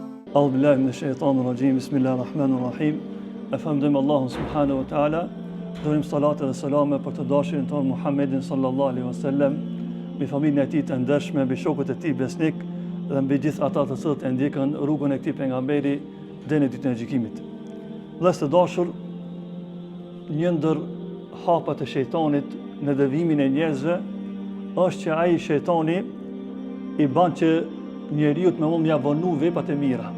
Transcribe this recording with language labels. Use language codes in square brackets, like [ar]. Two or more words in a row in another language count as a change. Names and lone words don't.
[ar] أعوذ بالله من الشيطان الرجيم بسم الله الرحمن الرحيم الحمد لله Allahun سبحانه وتعالى. [sq] Dërim salatë dhe selame për të dashurin tonë Muhammedin [ar] صلى الله عليه وسلم, [sq] mbi familjen e tij të ndershme, mbi shokët e tij besnik dhe mbi gjithë ata të cilët e ndjekën rrugën e këtij pejgamberi deri në ditën e gjykimit. Vëllezër të dashur, një ndër hapat e shejtanit në devimin e njerëzve është që ai shejtani i bën që njeriu të më vonu veprat e mira.